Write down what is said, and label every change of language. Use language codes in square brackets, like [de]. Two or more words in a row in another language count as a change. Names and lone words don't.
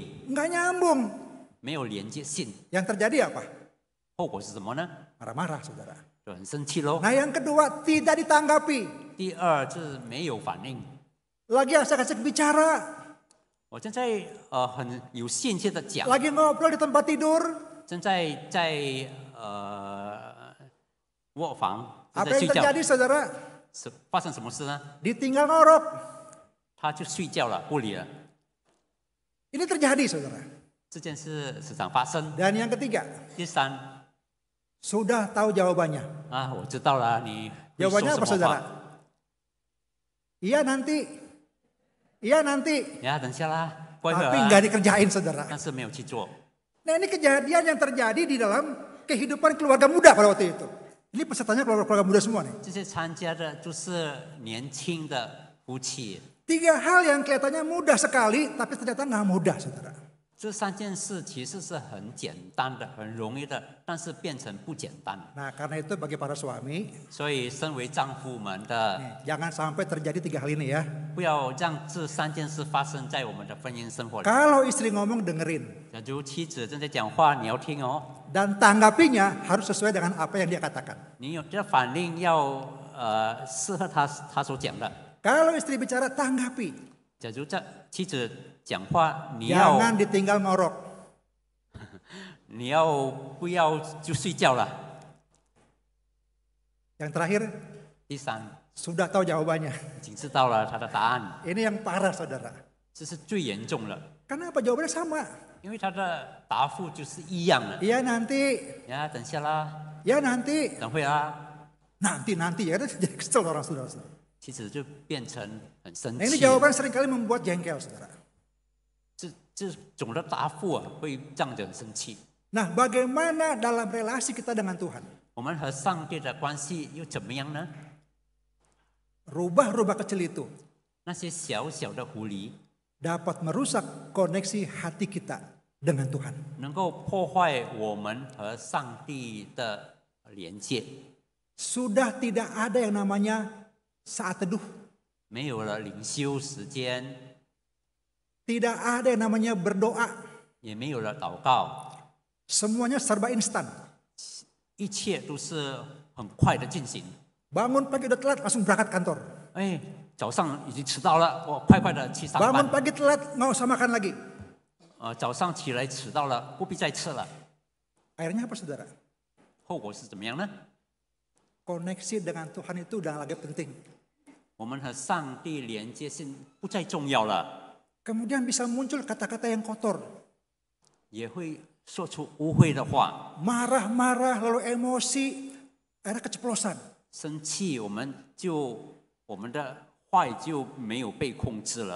[id] Nggak nyambung. [zh] 没有连接性， [id] Yang terjadi apa? [zh] 后果是什么呢？ [id] Marah-marah, saudara. [zh] 就很生气喽。 [id] Nah, yang kedua, tidak ditanggapi. [zh] 第二就是没有反应。 [id] Lagi asik-asik bicara, [zh] 我正在很有兴趣的讲， [id] lagi ngobrol di tempat tidur. [zh] 正在卧房正 [id] Apa [zh] 在 [id] yang [zh] 睡觉， [id] terjadi, saudara? [zh] 是发生什么事呢？ [id] Ditinggal ngorok. [zh] 他就睡觉了，不理了。 [id] Ini terjadi, saudara. [zh] 这件事时常发生。 [id] Dan yang ketiga, [zh] 第三 [id] sudah tahu jawabannya. [zh] 我知道了，你会说 [id] Jawabannya [zh] 什 [id] apa, [zh] 么 [id] saudara? [zh] 话？ [id] Iya nanti. Iya nanti. [zh] 等下啦，过一会儿 [id] Tapi [zh] 啊 [id] nggak dikerjain, saudara. [zh] 但是没有去做。 [id] Nah, ini kejadian yang terjadi di dalam kehidupan keluarga muda pada waktu itu. Ini pesertanya keluarga muda semua nih. [zh] 这些参加的就是年轻的夫妻。 [id] Tiga hal yang kelihatannya mudah sekali, tapi ternyata nggak mudah, saudara. [zh] 这3件事其实是很简单的、很容易的，但是变成不简单。 [id] Nah, karena itu bagi para suami, [zh] 所以，身为丈夫们的， [id] jangan sampai terjadi tiga hal ini ya. [zh] 不要让这3件事发生在我们的婚姻生活里。 [id] Kalau istri ngomong, dengerin. [zh] 假如妻子正在讲话，你要听哦， [id] Dan tanggapinya harus sesuai dengan apa yang dia katakan. [zh] 你有这反应要适合他所讲的。 [id] Kalau istri bicara, tanggapi. [zh] 假如这妻子讲话，你要 [id] Jangan ditinggal ngorok. [zh] 你要不要就睡觉了？ [id] Yang terakhir, [zh] 第三， [id] sudah tahu jawabannya. [zh] 已经知道了他的答案， [id] Ini yang parah, saudara. [zh] 这是最严重了， [id] Kenapa jawabannya sama? [zh] 因为他的答复就是一样的。 [id] Iya nanti, [zh] 等下啦， [id] ya nanti, [zh] 等会啊， [id] nanti ya. Jadi kesel orang, saudara. [zh] 妻子就变成很生 [id] Nah, ini [zh] 气。 [id] jawaban seringkali membuat jengkel, saudara. [zh] 这种的答复会让人生气。 [id] Nah, bagaimana dalam relasi kita dengan Tuhan? [zh] 我们和上帝的关系又怎么样呢？ [id] Rubah-rubah kecil itu [zh] 那些小小的狐狸 [id] dapat merusak koneksi hati kita dengan Tuhan. [zh] 能够破坏我们和上帝的连接。 [id] Sudah tidak ada yang namanya saat teduh. [zh] 没有了灵修时间， [id] Tidak ada yang namanya berdoa. [zh] 也没有了祷告， [id] Semuanya serba instan. [zh] 一切都是很快的进行。 [id] Bangun pagi udah telat langsung berangkat kantor. [zh] 早上已经迟到了，我快快的去上 [id] Bangun [zh] 班。 [id] pagi telat nggak usah makan lagi. [zh] 早上起来迟到了，不必再吃了。 [id] Akhirnya apa, saudara? [zh] 后果是怎么样呢？ [id] Koneksi dengan Tuhan itu udah lagi penting. [zh] 我们和上帝连接性不再重要了， [id] Kemudian bisa muncul kata-kata yang kotor. [zh] 也会说出污秽的话。 [id] Marah-marah lalu emosi. Akhirnya keceplosan. [zh] 生气，我们的话语就没有被控制了。